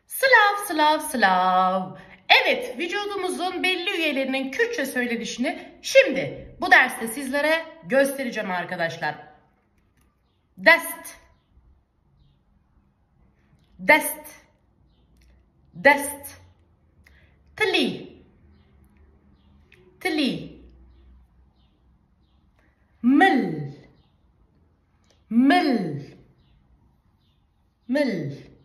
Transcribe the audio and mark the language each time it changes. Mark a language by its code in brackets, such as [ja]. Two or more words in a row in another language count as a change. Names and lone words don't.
[ku] Sılav, sılav, sılav. [tr] Evet, vücudumuzun belli üyelerinin Kürtçe söylenişini şimdi bu derste sizlere göstereceğim arkadaşlar. [ku] Dest, dest, dest. Tli, tli. Mil, mil, mil.